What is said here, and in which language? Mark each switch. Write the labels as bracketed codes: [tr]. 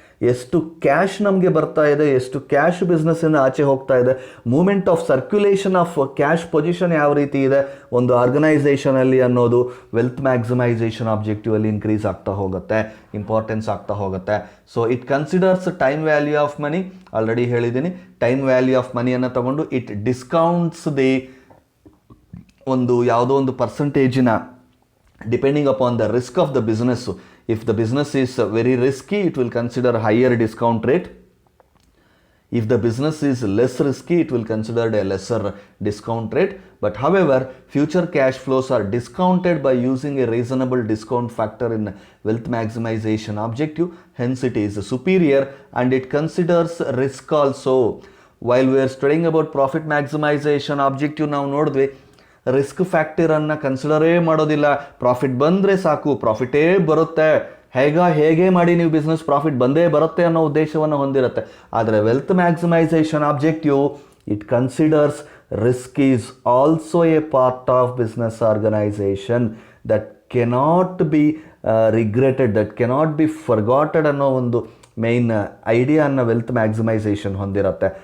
[kn] ಎಷ್ಟು ಕ್ಯಾಶ್ ನಮಗೆ ಬರ್ತಾ ಇದೆ, ಎಷ್ಟು ಕ್ಯಾಶ್ ಬಿಸ್ನೆಸ್ಸಿಂದ ಆಚೆ ಹೋಗ್ತಾ ಇದೆ, moment of circulation of cash position ಯಾವ ರೀತಿ ಇದೆ ಒಂದು ಆರ್ಗನೈಸೇಷನಲ್ಲಿ ಅನ್ನೋದು ವೆಲ್ತ್ ಮ್ಯಾಕ್ಸಿಮೈಸೇಷನ್ ಆಬ್ಜೆಕ್ಟಿವ್ ಅಲ್ಲಿ ಇನ್ಕ್ರೀಸ್ ಆಗ್ತಾ ಹೋಗುತ್ತೆ, ಇಂಪಾರ್ಟೆನ್ಸ್ ಆಗ್ತಾ ಹೋಗುತ್ತೆ. [en] So it considers time value of money. [kn] Already ಹೇಳಿದ್ದೀನಿ, ಟೈಮ್ ವ್ಯಾಲ್ಯೂ ಆಫ್ ಮನಿಯನ್ನು ತಗೊಂಡು [en] it discounts the [kn] ಒಂದು ಯಾವುದೋ ಒಂದು ಪರ್ಸೆಂಟೇಜಿನ [en] Depending upon the risk of the business. If the business is very risky, it will consider higher discount rate. If the business is less risky, it will consider a lesser discount rate. But however, future cash flows are discounted by using a reasonable discount factor in wealth maximization objective. Hence, it is superior and it considers risk also. While we are studying about profit maximization objective, [kn] ನಾವು ನೋಡಿದ್ವಿ risk ಫ್ಯಾಕ್ಟರನ್ನು ಕನ್ಸಿಡರೇ ಮಾಡೋದಿಲ್ಲ. Profit ಬಂದರೆ ಸಾಕು, ಪ್ರಾಫಿಟೇ ಬರುತ್ತೆ, ಹೇಗೆ ಮಾಡಿ ನೀವು business profit ಬಂದೇ ಬರುತ್ತೆ ಅನ್ನೋ ಉದ್ದೇಶವನ್ನು ಹೊಂದಿರುತ್ತೆ. [en] ಆದರೆ wealth maximisation objective it considers risk is also a part of business organisation that cannot be regretted, that cannot be forgotten [kn] ಅನ್ನೋ ಒಂದು ಮೇನ್ ಐಡಿಯಾನ ವೆಲ್ತ್ ಮ್ಯಾಕ್ಸಿಮೈಸೇಷನ್ ಹೊಂದಿರುತ್ತೆ.